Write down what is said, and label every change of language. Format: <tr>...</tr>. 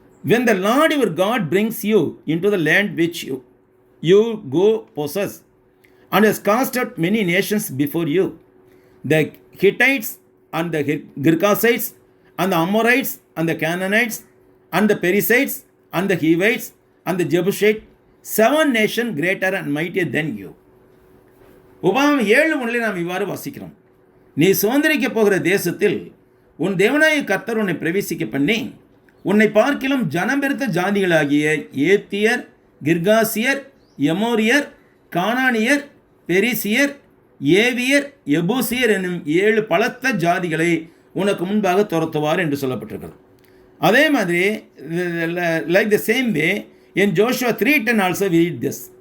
<en>When the Lord your God brings you into the land which you go possess, and has cast out many nations before you, the Hittites and the Girgashites and the Amorites and the Canaanites and the Perizzites and the Hivites and the Jebusites, 7 nations greater and mightier than you.</en> <ta>உபாகமம் 7:1 நாம் இவ்வாறு வாசிக்கிறோம். நீ சுதந்திரிக்க போகிற தேசத்தில் உன் தேவனாய கர்த்தர் உன்னை பிரவேசிக்க பண்ணி உன்னை பார்க்கிலும் ஜனம் பெருத்த ஜாதிகளாகிய ஏத்தியர், கிர்காசியர், எமோரியர், கானானியர், பெரிசியர், ஏவியர், எபூசியர் என்னும் 7 பலத்த ஜாதிகளை உனக்கு முன்பாக துரத்துவார் என்று சொல்லப்பட்டிருக்கிறது. அதே மாதிரி</ta> <en>like the same way in Joshua 3:10 also we read this.</en>